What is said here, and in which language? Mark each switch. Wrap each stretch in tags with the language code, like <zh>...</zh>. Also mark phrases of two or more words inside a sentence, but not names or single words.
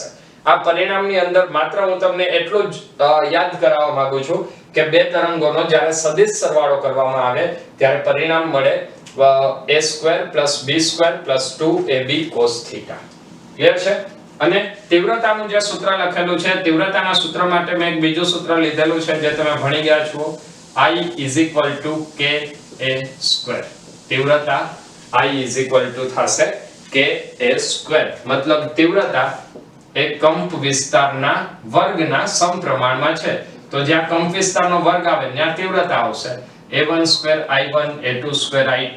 <gu>આ પરિણામની અંદર માત્ર હું તમને એટલું જ યાદ કરાવવા માંગુ છું કે બે તરંગોનો જ્યારે સદિશ સરવાળો કરવામાં આવે ત્યારે પરિણામ મળે a² + b² + 2ab cos θ. ક્લિયર છે? અને તીવ્રતાનું જે સૂત્ર લખેલું છે, તીવ્રતાના સૂત્ર માટે મેં એક બીજું સૂત્ર લીધેલું છે જે તમે ભણી ગયા છો. I = ka². તીવ્રતા I થશે ka². મતલબ તીવ્રતા એ કંપ વિસ્તારના વર્ગના સમપ્રમાણમાં છે. તો જ્યાં કંપ વિસ્તારનો વર્ગ આવે ત્યાં તીવ્રતા આવશે A1² I1 A2² I2.</gu>